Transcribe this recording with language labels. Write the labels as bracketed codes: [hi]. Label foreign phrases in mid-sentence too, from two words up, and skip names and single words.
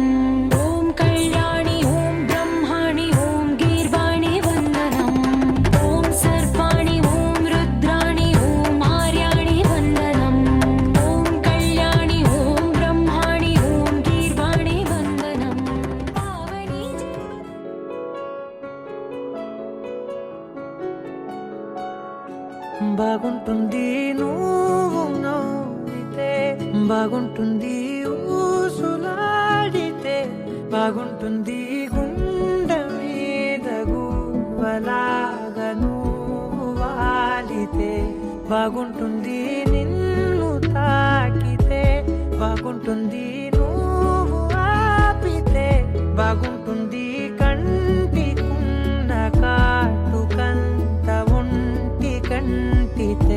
[sa] ॐ कल्याणि ॐ ब्रह्माणि ॐ गीर्वाणि वन्दनम् ॐ सर्वाणि ॐ रुद्राणि ॐ आर्याणि वन्दनम् ॐ कल्याणि ॐ ब्रह्माणि ॐ गीर्वाणि वन्दनम् पावनी [te] బాగుంటుంది నువ్వు నవ్వితే బాగుంటుంది ఊసులాడితే బాగుంటుంది గుండె మీద గువ్వలాగా నువ్వు వాలితే బాగుంటుంది నిన్ను తాకితే బాగుంటుంది నువ్వు ఆపితే బాగుంటుంది కంటికున్న కాటుకంత ఒంటి కంటితే